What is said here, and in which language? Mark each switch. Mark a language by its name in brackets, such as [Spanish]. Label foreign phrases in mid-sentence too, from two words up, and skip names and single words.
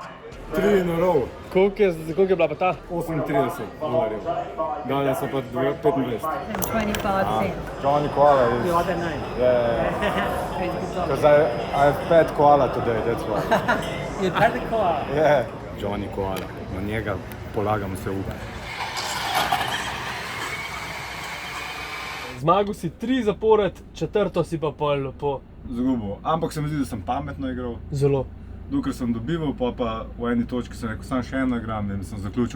[English] 3 in a row. [Slovenian] Koliko je bila pa ta? $38. Danes so pa 25. [English] And 25 cents. Johnny Koala is... You like that name? Yeah. It's good Because I've pet koala today, that's why. You had the car. Yeah. Johnny Koala, [Slovenian] na njega polagam se upe. Zmagal si 3 zapored, 4. si pa pol po. Zgubil, ampak se mi zdi, da sem pametno igral. Zelo. Dokler sem dobival, pa v eni točki sem rekel, samo še eno igram in sem zaključil.